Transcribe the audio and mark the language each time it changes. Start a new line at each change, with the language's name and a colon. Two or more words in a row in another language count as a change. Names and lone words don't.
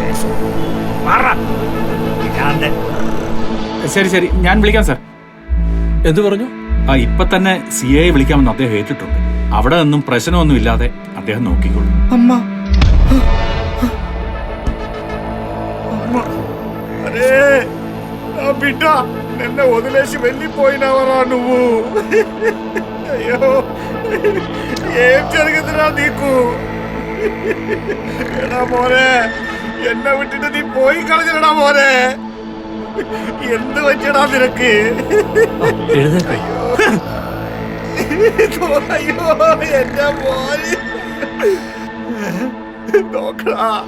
Malayalam: ശരി ശരി, ഞാൻ വിളിക്കാം സാർ. എന്തു പറഞ്ഞു? ഇപ്പൊ തന്നെ CI വിളിക്കാമെന്ന് അദ്ദേഹം ഏറ്റിട്ടുണ്ട്. അവിടെ നിന്നും പ്രശ്നമൊന്നും ഇല്ലാതെ അദ്ദേഹം നോക്കിക്കൊള്ളും.
Telugu: అమ్మా అరే నా బిడ్డ నిన్న వదిలేసి వెళ్ళిపోయినావరా నువ్వు. అయ్యో ఏం జరిగిందిరా నీకు?
Malayalam: എടാ മോനെ, എന്നെ വിട്ടിട്ട് നീ പോയി കളഞ്ഞടാ മോനെ. എന്ത് പറ്റിയടാ നിനക്ക്? എഴുന്നേൽക്ക്. അയ്യോ എന്റെ മോനെ നോക്കടാ.